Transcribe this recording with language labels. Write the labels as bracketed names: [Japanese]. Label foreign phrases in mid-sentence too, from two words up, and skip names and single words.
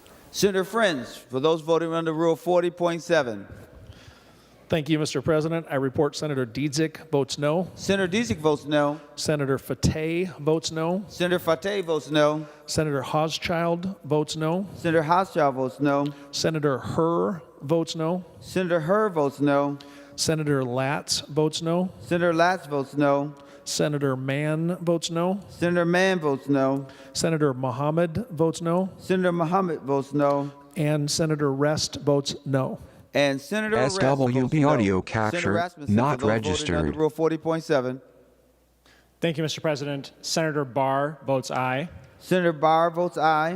[English] Senator Friends, for those voting under Rule 40.7. Thank you, Mr. President. I report Senator Dietzick votes no. Senator Dietzick votes no. Senator Fateh votes no. Senator Fateh votes no. Senator Hauschild votes no. Senator Hauschild votes no. Senator Herr votes no. Senator Herr votes no. Senator Latz votes no. Senator Latz votes no. Senator Mann votes no. Senator Mann votes no. Senator Mohammed votes no. Senator Mohammed votes no. And Senator Rest votes no. And Senator Rest SWB votes no. audio capture, Senator Rasmussen, not for those voting registered. under Rule 40.7. Thank you, Mr. President. Senator Barr votes aye. Senator Barr votes aye.